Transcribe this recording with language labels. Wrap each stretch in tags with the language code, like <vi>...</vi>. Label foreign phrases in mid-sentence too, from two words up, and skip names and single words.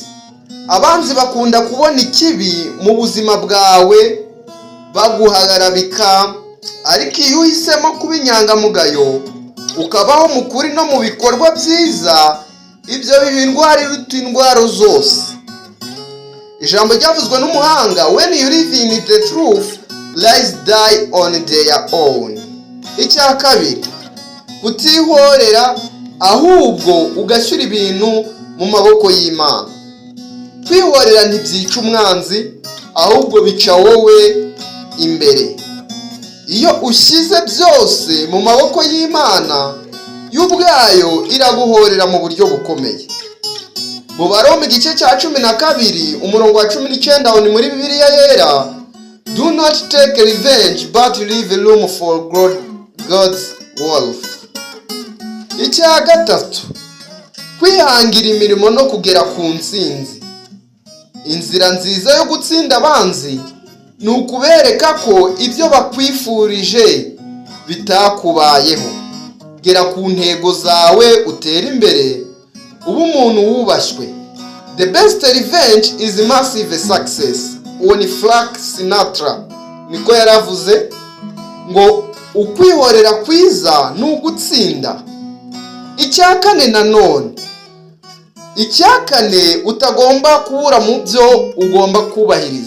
<rw>Abanzi bakunda kubona ikibi mu buzima bwawe baguhagarabika, ariko iyo uhisemo kuba inyangamugayo ukabaho mu kuri no mu bikorwa byiza, ibyo biba indwara iruta indwara zose. Ijambo ryavuzwe n'umuhanga,</rw> <en>when you live in the truth, lies die on their own.</en> <rw>Icya kabiri, kutihorera ahubwo ugashyira ibintu mu maboko y'Imana. Kwihorera ntibyica umwanzi, ahubwo bica wowe imbere. Iyo ushyize byose mu maboko y'Imana, y'ubwayo iraguhorera mu buryo bukomeye. Mu Baroma igice cya 12 umurongo wa 19 ni muri Bibiliya yera,</rw> <en>do not take revenge but leave room for God's wrath.</en> <rw>Icya gatatu, kwihangira imirimo no kugera ku ntsinzi. Inzira nziza yo gutsinda abanzi ni ukubereka ko ibyo bakwifurije bitakubayeho. Gera ku ntego zawe, utera imbere, uba umuntu wubashywe.</rw> <en>The best revenge is massive success.</en> <rw>Uwo ni Frank Sinatra niko yaravuze ngo ukwihorera kwiza ni ugutsinda. Icya kane nanone, icya kane utagomba kubura mu byo ugomba kubahiriza.</rw>